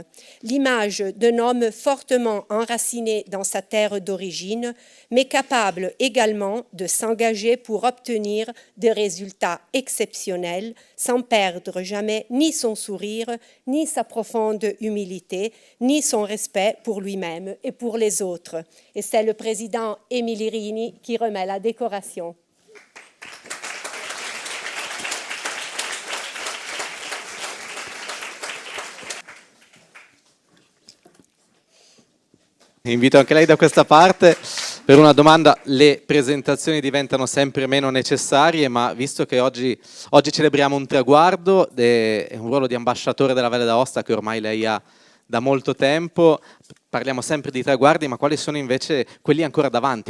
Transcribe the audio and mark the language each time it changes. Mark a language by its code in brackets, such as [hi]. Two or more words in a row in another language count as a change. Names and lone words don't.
[fr] L'image d'un homme fortement enraciné dans sa terre d'origine, mais capable également de s'engager pour obtenir des résultats exceptionnels, sans perdre jamais ni son sourire, ni sa profonde humilité, ni son respect pour lui-même et pour les autres. Et c'est le président Émile Rini qui remet la décoration. [it] Invito anche lei da questa parte per una domanda. Le presentazioni diventano sempre meno necessarie, ma visto che oggi celebriamo un traguardo, è un ruolo di ambasciatore della Valle d'Aosta che ormai lei ha da molto tempo, parliamo sempre di traguardi, ma quali sono invece quelli ancora davanti?